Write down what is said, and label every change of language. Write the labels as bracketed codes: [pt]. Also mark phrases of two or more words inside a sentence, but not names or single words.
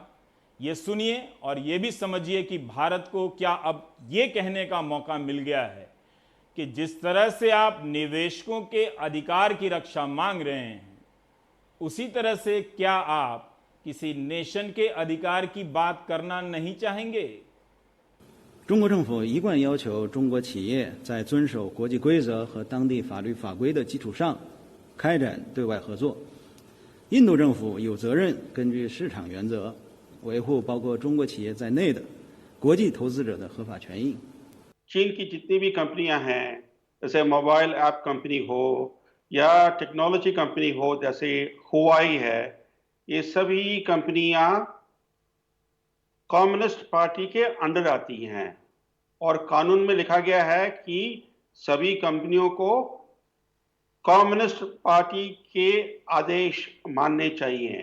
[hi] ये सुनिए और ये भी समझिए कि भारत को क्या अब ये कहने का मौका मिल गया है कि जिस तरह से आप निवेशकों के अधिकार की रक्षा मांग रहे हैं, उसी तरह से क्या आप किसी नेशन के अधिकार की बात करना नहीं चाहेंगे? [zh] 中国政府一贯要求中国企业在遵守国际规则和当地法律法规的基础上开展对外合作。印度政府有责任根据市场原则维护包括中国企业在内的国际投资者的合法权益。 [hi] चीन की जितनी भी कंपनियां हैं, जैसे [en] mobile app company [hi] हो या [en] technology company [hi] हो, जैसे हुआई है, ये सभी कंपनियां [en] communist party [hi] के अंडर आती हैं और कानून में लिखा गया है कि सभी कंपनियों को [en] communist party [hi] के आदेश मानने चाहिए।